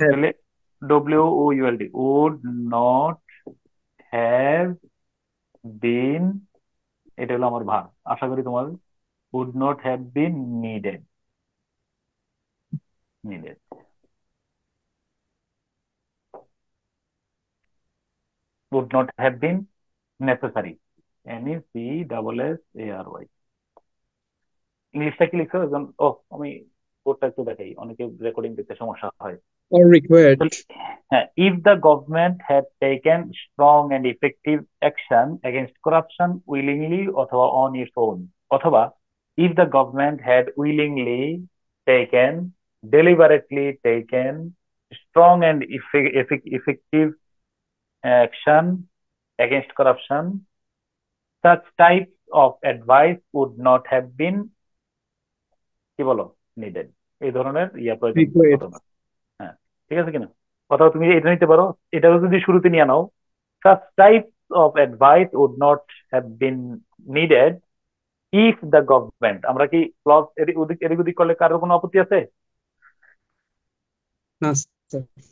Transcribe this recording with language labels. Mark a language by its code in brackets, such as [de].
[bn] তাহলে [en] WOULD would not have been [bn] এটা হলো আমার ভার আশা করি তোমার [en] would not have been needed would not have been necessary NECSSARY [bn] ইংলিশটা কি লিখছো একজন ও আমি কোডটা একটু দেখাই অনেকে রেকর্ডিং দিতে সমস্যা হয় [en] or required হ্যাঁ if the government had taken strong and effective action against corruption willingly অথবা on its own অথবা if the government had willingly taken deliberately taken strong and effective action against corruption such types of advice would not have been [bn] কি বলো [en] needed [bn] এই ধরনের ইয়া প্রয়োজন [en] required [bn] হতো না হ্যাঁ ঠিক আছে কিনা অথবা তুমি এটা নিতে পারো, এটাও যদি শুরুতে নিয়ে নাও, [en] such types of advice would not have been needed if the government, [bn] আমরা কি ক্লজ এদিক ওদিক এদিক ওদিক করলে কারোর কোনো আপত্তি আছে? না স্যার।